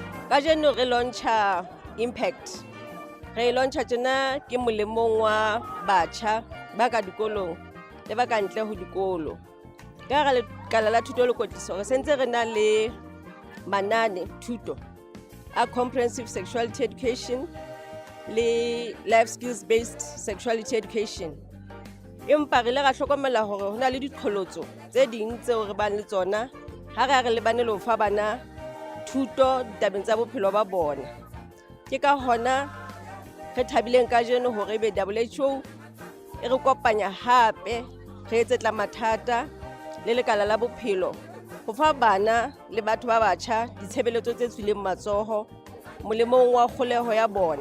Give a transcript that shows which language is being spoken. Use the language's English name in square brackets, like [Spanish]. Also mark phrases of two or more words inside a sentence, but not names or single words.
[Southern Sotho] Kajeno re launcha impact. Re launcha tjena ke molemong wa batjha ba ka dikolong le ba ka ntle ho dikolo. Ka ga lekala la thuto le kwetliso re sentse re na le manane thuto a [English] comprehensive sexuality education [Southern Sotho] le [English] life skills based sexuality education. [Southern Sotho] Empa re le ga hlokomela hore ho na le diqholotso tse ding tseo re bang le tsona ha re lebane le ho fa bana thuto ditabeng tsa bophelo ba bona. Ke ka hona re thabileng kajeno hore be WHO e re kopanya hape re etse tla mathata le lekala la bophelo ho fa bana le batho ba batjha ditshebeletso tse tswileng matsoho molemong wa kgoleho ya bona.